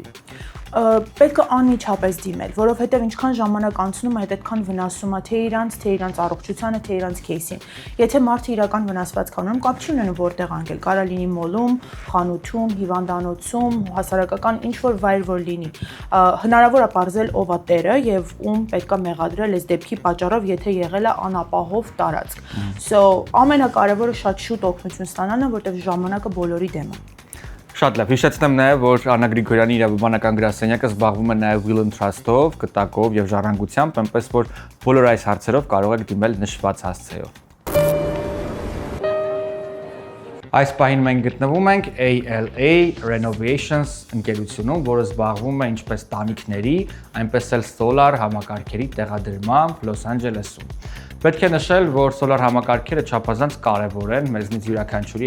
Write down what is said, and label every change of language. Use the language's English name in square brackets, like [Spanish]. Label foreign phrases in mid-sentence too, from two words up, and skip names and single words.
[Armenian] Պետք է անմիջապես դիմել, որովհետև ինչքան ժամանակ անցնում է, այդքան վնասում է թե իրանց առողջությանը, թե իրանց кейսին։ Եթե մարդը իրական վնասվածք ունի, կապ չի ունենում որտեղ անգել, կարա լինի մոլում, խանութում, հիվանդանոցում, հասարակական ինչ-որ վայր որ լինի։ Հնարավոր է պարզել ով է տերը եւ ում պետք է մեղադրել այս դեպքի պատճառով, եթե եղել է անապահով տարածք։ So ամենակարևորը շատ շուտ օգնություն ստանալն է, որտեղ ժամանակը բոլորի դեմ է։ Շատ լավ, հիշեցնեմ նաև, որ Աննա Գրիգորյանի իրավաբանական գրասենյակը զբաղվում է նաև [English] will and trust- [Armenian] ով, կտակով եւ ժառանգությամբ, այնպես որ բոլոր այս հարցերով կարող եք դիմել նշված հասցեով։ Այս պահին մենք գտնվում ենք ALA Renovations ընկերությունում, որը զբաղվում է ինչպես տանիքների, այնպես էլ սոլար համակարգերի տեղադրմամբ Լոս Անջելեսում։ Պետք է նշել, որ սոլար համակարգերը չափազանց կարևոր են մեզնից յուրաքանչյուրի